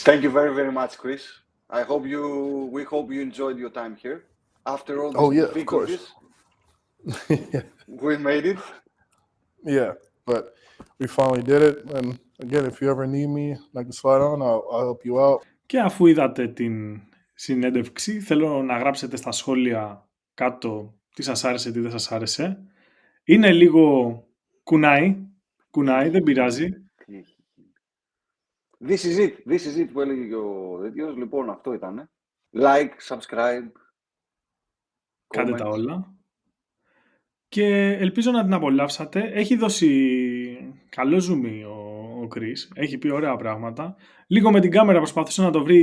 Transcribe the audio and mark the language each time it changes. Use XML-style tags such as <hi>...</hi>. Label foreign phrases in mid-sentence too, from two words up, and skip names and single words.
<en>Thank you very, very much, Chris. We hope you enjoyed your time here. After all these difficulties, we made it. Yeah, but we finally did it. And again, if you ever need me, I can slide on. I'll help you out.</en> <el>Και αφού είδατε την συνέντευξη, θέλω να γράψετε στα σχόλια κάτω τι σας άρεσε, τι δεν σας άρεσε. Είναι λίγο κουνάει, δεν πειράζει.</el> <en>This is it</en> <el>που έλεγε και ο τέτοιος. Λοιπόν, αυτό ήτανε.</el> <en>Like, subscribe.</en> <el>Κάντε τα όλα. Και ελπίζω να την απολαύσατε. Έχει δώσει καλό ζουμί ο Κρις. Έχει πει ωραία πράγματα. Λίγο με την κάμερα προσπαθούσε να το βρει.</el>